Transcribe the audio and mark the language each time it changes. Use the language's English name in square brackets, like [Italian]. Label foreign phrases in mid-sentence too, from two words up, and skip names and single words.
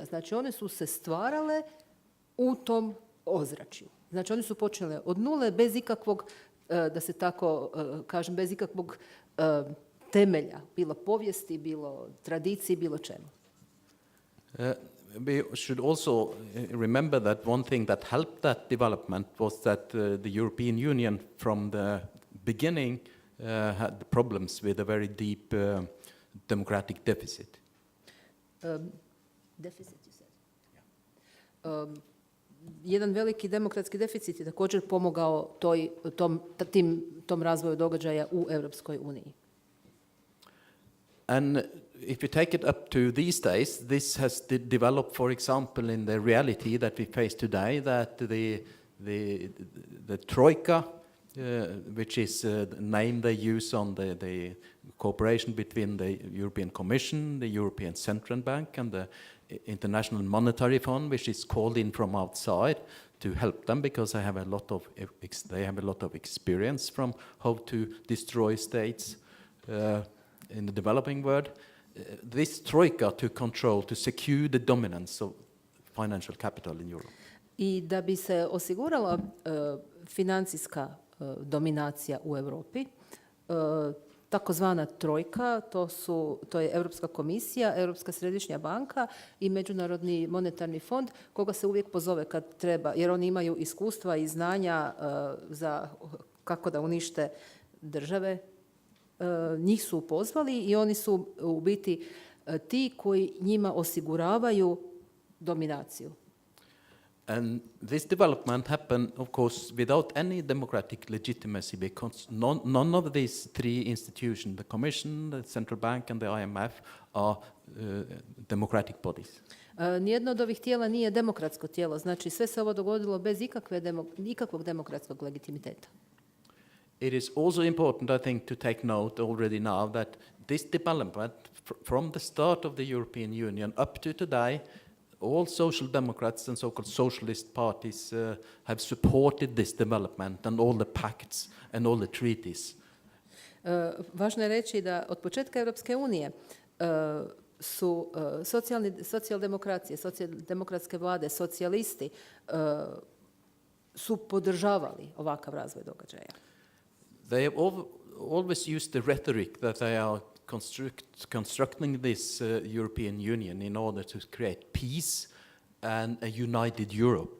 [Croatian] Znači one su se stvarale u tom ozračju. Znači oni su počele od nule bez ikakvog, da se tako kažem, bez ikakvog temelja, bilo povijesti, bilo tradiciji, bilo čemu. [English] We should also remember that one thing that helped that development was that the European Union from the beginning had problems with a very deep democratic deficit. Deficit, you said. [Croatian] Jedan veliki demokratski deficit je također pomogao tom razvoju događaja u Europskoj uniji. [English] And if you take it up to these days, this has developed, for example, in the reality that we face today, that the troika, which is the name they use on the cooperation between the European Commission, the European Central Bank, and the International Monetary Fund, which is called in from outside to help them because they have a lot of experience from how to destroy states in the developing world. This troika to control, to secure the dominance of financial capital in Europe. [Croatian] I da bi se osigurala financijska dominacija u Europi, takozvana trojka, to je Europska komisija, Europska središnja banka i Međunarodni monetarni fond, koga se uvijek pozove kad treba, jer oni imaju iskustva i znanja za kako da unište države. Njih su pozvali i oni su u biti ti koji njima osiguravaju dominaciju. [English] And this development happened, of course, without any democratic legitimacy because none of these three institutions, the Commission, the Central Bank and the IMF, are democratic bodies. [Croatian] Nijedno od ovih tijela nije demokratsko tijelo, znači sve se ovo dogodilo bez ikakvog demokratskog legitimiteta. [English] It is also important, I think, to take note already now that this development, from the start of the European Union up to today, all social democrats and so-called socialist parties have supported this development and all the pacts and all the treaties. [Croatian] Važno je reći da od početka Europske unije su socijaldemokracije, socijaldemokratske vlade, socijalisti su podržavali ovakav razvoj događaja. [English] They have always used the rhetoric that they are constructing this European Union in order to create peace and a united Europe.